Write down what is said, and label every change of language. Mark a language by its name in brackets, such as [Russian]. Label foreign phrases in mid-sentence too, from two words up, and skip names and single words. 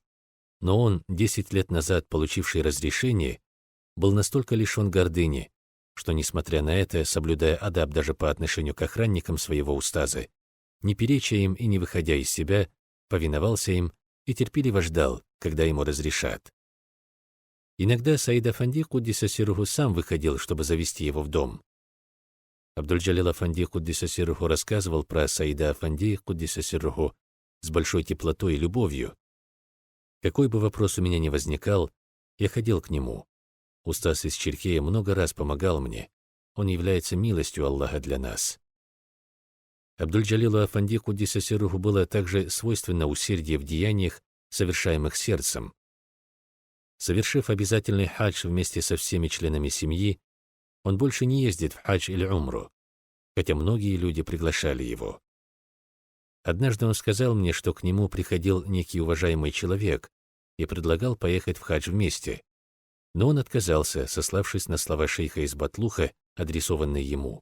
[Russian] Но он, 10 лет назад получивший разрешение, был настолько лишен гордыни, что, несмотря на это, соблюдая адаб даже по отношению к охранникам своего устаза, не переча им и не выходя из себя, повиновался им и терпеливо ждал, когда ему разрешат. Иногда Саид Афанди, [Arabic] قدس سره, [Russian] сам выходил, чтобы завести его в дом. Абдуль-Джалил Афанди, [Arabic] قدس سره, [Russian] рассказывал про Саида Афанди, [Arabic] قدس سره, [Russian] с большой теплотой и любовью. Какой бы вопрос у меня ни возникал, я ходил к нему. Устаз из Черкея много раз помогал мне. Он является милостью Аллаха для нас. Абдуль-Джалилу Афанди, [Arabic] قدس سره, [Russian] было также свойственно усердие в деяниях, совершаемых сердцем. Совершив обязательный хадж вместе со всеми членами семьи, он больше не ездит в хадж или умру, хотя многие люди приглашали его. Однажды он сказал мне, что к нему приходил некий уважаемый человек и предлагал поехать в хадж вместе, но он отказался, сославшись на слова шейха из Батлуха, адресованные ему.